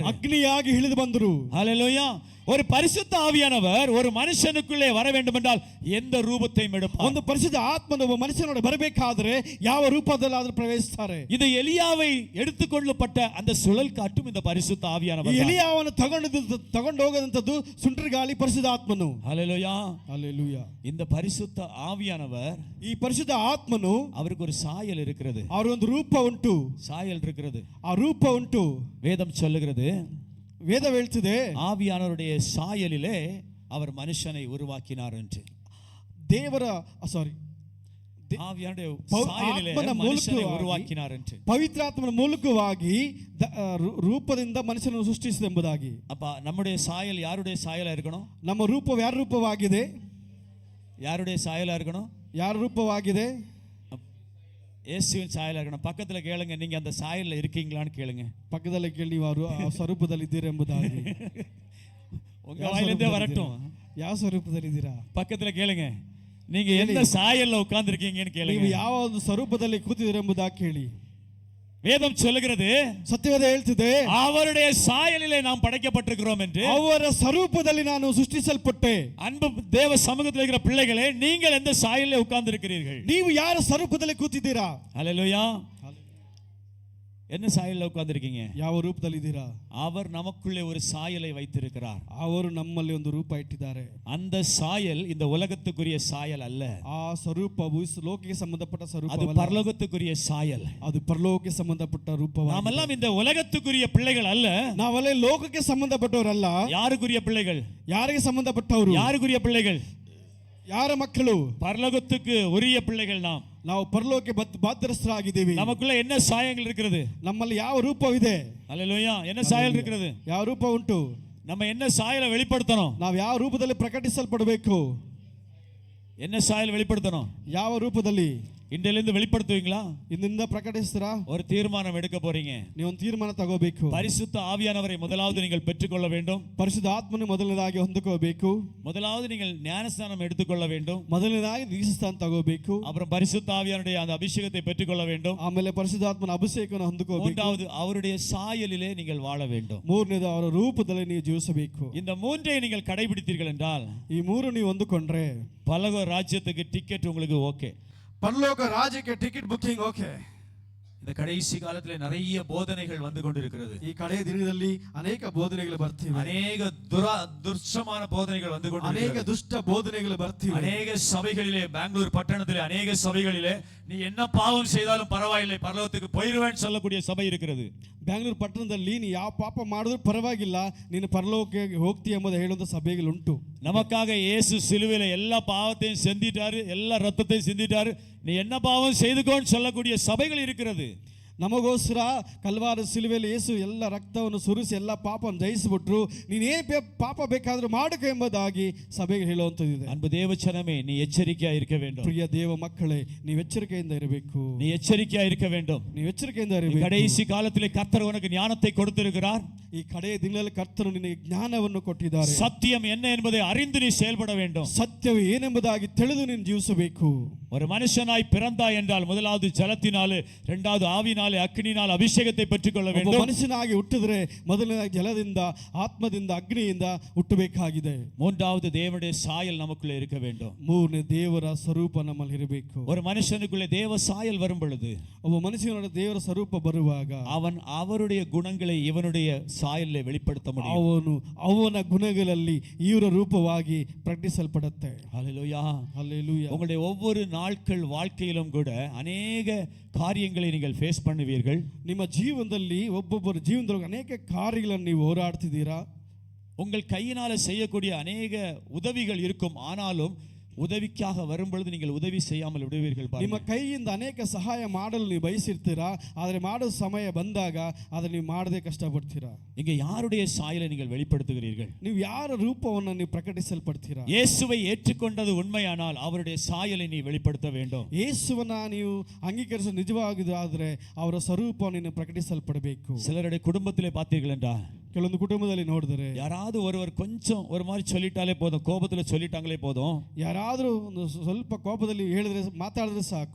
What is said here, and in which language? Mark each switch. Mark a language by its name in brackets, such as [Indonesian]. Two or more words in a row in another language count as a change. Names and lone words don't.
[Tamil] அக்னியாகி இழுது ಬಂದರು. ஹல்லேலூயா. ஒரு பரிசுத்த ஆவியானவர் ஒரு மனுஷனுக்குள்ளே வர வேண்டும் என்றால் எந்த ரூபத்தையும் எடுப்பார். [Kannada] ಒಂದು ಪರಿಶುದ್ಧ ಆತ್ಮನು ಒಬ್ಬ ಮನುಷ್ಯನೊಳಗೆ ಬರಬೇಕಾದ್ರೆ ಯಾವ ರೂಪದಲ್ಲಾದರೂ ಪ್ರವೇಶಿಸುತ್ತಾರೆ. [Tamil] இது எலியாவை எடுத்துக்கொள்ளப்பட்ட அந்த சுழல் காற்றும் இந்த பரிசுத்த ஆவியானவர். [Kannada] ಎಲಿಯಾವನ್ನು ತಗೊಂಡು ಹೋಗದಂತದ್ದು ಸುಂಟ್ರ ಗಾಳಿ ಪರಿಶುದ್ಧ ಆತ್ಮನು. [Tamil] ஹல்லேலூயா ஹல்லேலூயா. இந்த பரிசுத்த ஆவியானவர் [Kannada] ಈ ಪರಿಶುದ್ಧ ಆತ್ಮನು [Tamil] அவருக்கு ஒரு சாயல் இருக்கிறது. [Kannada] அவர் ಒಂದು ರೂಪ ಉಂಟು. [Tamil] சாயல் இருக்கிறது. [Kannada] ಆ ರೂಪ ಉಂಟು. [Tamil] வேதம் சொல்லுகிறது. [Kannada] வேதம் ಹೇಳ್ತಿದೆ [Tamil] ஆவியானவருடைய சாயலிலே அவர் மனுஷனை உருவாக்கினார் என்று. [Kannada] ದೇವರ [Tamil] ஆவியானவருடைய சாயலிலே மனுஷனை உருவாக்கினார் என்று. [Kannada] ಪವಿತ್ರಾತ್ಮನ ಮೂಲಕವಾಗಿ ರೂಪದಿಂದ ಮನುಷ್ಯನನ್ನು ಸೃಷ್ಟಿಸಿದೆಂಬುದಾಗಿ. [Tamil] அப்ப நம்முடைய சாயல் யாருடைய சாயலா இருக்கணும்? [Kannada] ನಮ್ಮ ರೂಪವು ಯಾರ ರೂಪವಾಗಿದೆ? [Tamil] யாருடைய சாயலா இருக்கணும்? [Kannada] ಯಾರ ರೂಪವಾಗಿದೆ? [Tamil] இயேசுவின் சாயலா இருக்கணும். பக்கத்துல கேளுங்க, நீங்க அந்த சாயல்ல இருக்கீங்களான்னு கேளுங்க. பக்கத்துல கேள்வி [Kannada] ನೀವು ಆ ಸ್ವರೂಪದಲ್ಲಿ ಇದ್ದೀರಾ ಎಂಬುದಾಗಿ. [Tamil] உங்க வாயிலிருந்தே வரட்டும். [Kannada] ಯಾವ ಸ್ವರೂಪದಲ್ಲಿ ಇದ್ದೀರಾ? [Tamil] பக்கத்துல கேளுங்க, நீங்க எந்த சாயல்ல உட்கார்ந்து இருக்கீங்கன்னு கேளுங்க. [Kannada] ನೀವು ಯಾವ ಒಂದು ಸ್ವರೂಪದಲ್ಲಿ ಕೂತಿದ್ದೀರಾ ಎಂಬುದಾಗಿ ಕೇಳಿ. [Tamil] வேதம் சொல்லுகிறது, [Kannada] ಸತ್ಯವೇದ ಹೇಳ್ತಿದೆ, [Tamil] அவருடைய சாயலிலே நாம் படைக்கப்பட்டிருக்கிறோம் என்று. [Kannada] ಅವರ ಸ್ವರೂಪದಲ್ಲಿ ನಾನು ಸೃಷ್ಟಿಸಲ್ಪಟ್ಟೆ. [Tamil] அன்பு தேவ சமூகத்தில் இருக்கிற பிள்ளைகளே, நீங்கள் எந்த சாயலிலே உட்கார்ந்து இருக்கிறீர்கள்? [Kannada] ನೀವು ಯಾರ ಸ್ವರೂಪದಲ್ಲಿ ಕೂತಿದ್ದೀರಾ? [Tamil] ஹல்லேலூயா. என்ன சாயல்ல உட்கார்ந்து இருக்கீங்க? [Kannada] ಯಾವ ರೂಪದಲ್ಲಿ ಇದ್ದೀರಾ? [Tamil] அவர் நமக்குள்ளே ஒரு சாயலை வைத்திருக்கிறார். [Kannada] ಅವರು ನಮ್ಮಲ್ಲಿ ಒಂದು ರೂಪ ಇಟ್ಟಿದ್ದಾರೆ. [Tamil] அந்த சாயல் இந்த உலகத்துக்குரிய சாயல் அல்ல. [Kannada] ಆ ಸ್ವರೂಪವು ಲೋಕಕ್ಕೆ ಸಂಬಂಧಪಟ್ಟ ಸ್ವರೂಪವಲ್ಲ. [Tamil] அது பரலோகத்துக்குரிய சாயல். [Kannada] ಅದು ಪರಲೋಕಕ್ಕೆ ಸಂಬಂಧಪಟ್ಟ ರೂಪವಾಗಿದೆ. [Tamil] நாமெல்லாம் இந்த உலகத்துக்குரிய பிள்ளைகள் அல்ல. [Kannada] ನಾವೆಲ್ಲ ಲೋಕಕ್ಕೆ ಸಂಬಂಧಪಟ್ಟವರಲ್ಲ. [Tamil] யாருக்குரிய பிள்ளைகள்? [Kannada] ಯಾರಿಗೆ ಸಂಬಂಧಪಟ್ಟವರು? [Tamil] யாருக்குரிய பிள்ளைகள்? [Kannada] ಯಾರ ಮಕ್ಕಳು? [Tamil] பரலோகத்துக்கு உரிய பிள்ளைகள் நாம். [Kannada] ನಾವು ಪರಲೋಕಕ್ಕೆ ಬಾಧ್ಯಸ್ಥರಾಗಿದ್ದೀವಿ. [Tamil] நமக்குள்ள என்ன சாயங்கள் இருக்கிறது? [Kannada] ನಮ್ಮಲ್ಲಿ ಯಾವ ರೂಪವಿದೆ? [Tamil] ஹல்லேலூயா. என்ன சாயல் இருக்கிறது? [Kannada] ಯಾವ ರೂಪ ಉಂಟು? [Tamil] நம்ம என்ன சாயலை வெளிப்படுத்தணும்? [Kannada] ನಾವು ಯಾವ ರೂಪದಲ್ಲಿ ಪ್ರಕಟಿಸಲ್ಪಡಬೇಕು? [Tamil] என்ன சாயல் வெளிப்படுத்தணும்? [Kannada] ಯಾವ ರೂಪದಲ್ಲಿ? [Tamil] இன்றிலிருந்து வெளிப்படுத்துவீங்களா? [Kannada] ಇಂದಿನಿಂದ ಪ್ರಕಟಿಸ್ತೀರಾ? [Tamil] ஒரு தீர்மானம் எடுக்க போறீங்க. [Kannada] ನೀವು ಒಂದು ತೀರ್ಮಾನ ತಗೋಬೇಕು. [Tamil] பரிசுத்த ஆவியானவரை முதலாவது நீங்கள் பெற்றுக்கொள்ள வேண்டும். [Kannada] ಪರಿಶುದ್ಧ ಆತ್ಮನ ಮೊದಲನೇದಾಗಿ ಹೊಂದಿಕೊಳ್ಳಬೇಕು. [Tamil] முதலாவது நீங்கள் ஞானஸ்நானம் எடுத்துக்கொள்ள வேண்டும். [Kannada] ಮೊದಲನೇದಾಗಿ ದೀಕ್ಷಾಸ್ನಾನ ತಗೋಬೇಕು. [Tamil] அப்புறம் பரிசுத்த ஆவியானுடைய அந்த அபிஷேகத்தை பெற்றுக்கொள்ள வேண்டும். [Kannada] ಆಮೇಲೆ ಪರಿಶುದ್ಧಾತ್ಮನ ಅಭಿಷೇಕವನ್ನು ಹೊಂದಿಕೊಳ್ಳಬೇಕು. [Tamil] மூன்றாவது அவருடைய சாயலிலே நீங்கள் வாழ வேண்டும். [Kannada] ಮೂರನೇದು ಅವರ ರೂಪದಲ್ಲಿ ನೀವು ಜೀವಿಸಬೇಕು. [Tamil] இந்த மூன்றை நீங்கள் கடைபிடித்தீர்கள் என்றால், [Kannada] ಈ ಮೂರು ನೀವು ಹೊಂದಿಕೊಂಡ್ರೆ [Tamil] பரலோக ராஜ்யத்துக்கு டிக்கெட் உங்களுக்கு ஓகே. [Kannada] ಪರಲೋಕ ರಾಜ್ಯಕ್ಕೆ ಟಿಕೆಟ್ ಬುಕಿಂಗ್ ಓಕೆ. [Tamil] இந்த கடைசி காலத்திலே நிறைய போதனைகள் வந்து கொண்டிருக்கிறது. [Kannada] ಈ ಕಡೆಯ ದಿನದಲ್ಲಿ ಅನೇಕ ಬೋಧನೆಗಳು ಬರ್ತಿವೆ. [Tamil] அநேக துர்ச்சமான போதனைகள் வந்து [Kannada] ಅನೇಕ [Tamil] கொண்டிருக்கிறது. [Kannada] ದುಷ್ಟ ಬೋಧನೆಗಳು ಬರ್ತಿವೆ. [Tamil] அநேக சபைகளிலே, பெங்களூர் பட்டணத்திலே அநேக சபைகளிலே நீ என்ன பாவம் செய்தாலும் பரவாயில்லை, பரலோகத்துக்கு போயிடுவேன்னு சொல்லக்கூடிய சபை இருக்கிறது. [Kannada] ಬ್ಯಾಂಗ್ಳೂರ್ ಪಟ್ಟಣದಲ್ಲಿ ನೀ ಯಾವ ಪಾಪ ಮಾಡಿದ್ರು ಪರವಾಗಿಲ್ಲ, ನೀನು ಪರಲೋಕಕ್ಕೆ ಹೋಗ್ತಿ ಎಂಬುದು ಹೇಳುವಂತ ಸಭೆಗಳುಂಟು. [Tamil] நமக்காக இயேசு சிலுவையில எல்லா பாவத்தையும் செஞ்சிட்டாரு, எல்லா ரத்தத்தையும் சிந்திட்டாரு, நீ என்ன பாவம் செய்துக்கோன்னு சொல்லக்கூடிய சபைகள் இருக்கிறது. [Kannada] ನಮಗೋಸ್ಕರ ಕಲ್ವಾರ ಸಿಲುವೆಯಲ್ಲಿ ಯೇಸು ಎಲ್ಲ ರಕ್ತವನ್ನು ಸುರಿಸಿ ಎಲ್ಲ ಪಾಪವನ್ನು ಜಯಿಸಿಬಿಟ್ರು, ನೀನೇನು ಪಾಪ ಬೇಕಾದರೂ ಮಾಡಕ ಎಂಬುದಾಗಿ ಸಭೆಗೆ ಹೇಳುವಂಥದ್ದಿದೆ. [Tamil] அன்பு தேவச்சனமே, நீ எச்சரிக்கையா இருக்க வேண்டும். [Kannada] ಪ್ರಿಯ ದೇವ ಮಕ್ಕಳೇ, ನೀವು ಎಚ್ಚರಿಕೆಯಿಂದ ಇರಬೇಕು. [Tamil] நீ எச்சரிக்கையா இருக்க வேண்டும். [Kannada] ನೀವು ಎಚ್ಚರಿಕೆಯಿಂದ ಇರಬೇಕು. [Tamil] கடைசி காலத்திலே கர்த்தர் உனக்கு ஞானத்தை கொடுத்திருக்கிறார். [Kannada] ಈ ಕಡೆಯ ದಿನಗಳಲ್ಲಿ ಕರ್ತನು ನಿನಗೆ ಜ್ಞಾನವನ್ನು ಕೊಟ್ಟಿದ್ದಾರೆ. [Tamil] சத்தியம் என்ன என்பதை அறிந்து நீ செயல்பட வேண்டும். [Kannada] ಸತ್ಯವು ಏನೆಂಬುದಾಗಿ ತಿಳಿದು ನೀನು ಜೀವಿಸಬೇಕು. [Tamil] ஒரு மனுஷனாய் பிறந்தாய் என்றால் முதலாவது ஜலத்தினாலே, இரண்டாவது ஆவினாலே, அக்னியினால் அபிஷேகத்தை பெற்றுக்கொள்ள வேண்டும். [Kannada] ಮನುಷ್ಯನಾಗಿ ಹುಟ್ಟಿದ್ರೆ ಮೊದಲನೇದಾಗಿ ಜಲದಿಂದ, ಆತ್ಮದಿಂದ, ಅಗ್ನಿಯಿಂದ ಹುಟ್ಟಬೇಕಾಗಿದೆ. [Tamil] மூன்றாவது தேவனுடைய சாயல் நமக்குள்ளே இருக்க வேண்டும். [Kannada] ಮೂರನೇ ದೇವರ ಸ್ವರೂಪ ನಮ್ಮಲ್ಲಿ ಇರಬೇಕು. [Tamil] ஒரு மனுஷனுக்குள்ளே தேவ சாயல் வரும் பொழுது, [Kannada] ಒಬ್ಬ ಮನುಷ್ಯನ ದೇವರ ಸ್ವರೂಪ ಬರುವಾಗ [Tamil] அவன் அவருடைய குணங்களை இவனுடைய சாயலிலே வெளிப்படுத்த முடியும். [Kannada] ಅವನು ಅವನ ಗುಣಗಳಲ್ಲಿ ಇವರ ರೂಪವಾಗಿ ಪ್ರಕಟಿಸಲ್ಪಡುತ್ತೆ. [Tamil] ஹல்லேலூயா, [Kannada] ಹಲ್ಲೆಲೂಯಾ. [Tamil] உங்களுடைய ஒவ்வொரு நாட்கள் வாழ்க்கையிலும் கூட அநேக காரியங்களை நீங்கள் ஃபேஸ் பண்ணுவீர்கள். [Kannada] ನಿಮ್ಮ ಜೀವನದಲ್ಲಿ ಒಬ್ಬೊಬ್ಬರ ಜೀವನದೊಳಗೆ ಅನೇಕ ಕಾರ್ಯಗಳನ್ನು ನೀವು ಹೋರಾಡ್ತಿದ್ದೀರಾ. [Tamil] உங்கள் கையினால செய்யக்கூடிய அநேக உதவிகள் இருக்கும், ஆனாலும் உதவிக்காக வரும் பொழுது நீங்கள் உதவி செய்யாமல் விடுவீர்கள். [Kannada] ನಿಮ್ಮ ಕೈಯಿಂದ ಅನೇಕ ಸಹಾಯ ಮಾಡಲು ನೀವು ಬಯಸಿರ್ತೀರಾ, ಆದರೆ ಮಾಡೋ ಸಮಯ ಬಂದಾಗ ಅದನ್ನು ನೀವು ಮಾಡದೆ ಕಷ್ಟಪಡ್ತೀರಾ. [Tamil] இங்க யாருடைய சாயலை நீங்கள் வெளிப்படுத்துகிறீர்கள்? [Kannada] ನೀವು ಯಾರ ರೂಪವನ್ನು ನೀವು ಪ್ರಕಟಿಸಲ್ಪಡ್ತೀರಾ? [Tamil] இயேசுவை ஏற்றுக்கொண்டது உண்மையானால் அவருடைய சாயலை நீ வெளிப்படுத்த வேண்டும். [Kannada] ಯೇಸುವನ್ನ ನೀವು ಅಂಗೀಕರಿಸ ನಿಜವಾಗಿದ್ದಾದರೆ ಅವರ ಸ್ವರೂಪವನ್ನು ನೀನು ಪ್ರಕಟಿಸಲ್ಪಡಬೇಕು. [Tamil] சிலருடைய குடும்பத்திலே பார்த்தீர்கள் என்றால், [Kannada] ಕೆಲವೊಂದು ಕುಟುಂಬದಲ್ಲಿ ನೋಡಿದರೆ [Tamil] யாராவது ஒருவர் கொஞ்சம் ஒரு மாதிரி சொல்லிட்டாலே போதும், கோபத்துல சொல்லிட்டாங்களே போதும், [Kannada] ಯಾರಾದರೂ ಒಂದು ಸ್ವಲ್ಪ ಕೋಪದಲ್ಲಿ ಹೇಳಿದ್ರೆ, ಮಾತಾಡಿದ್ರೆ ಸಾಕು,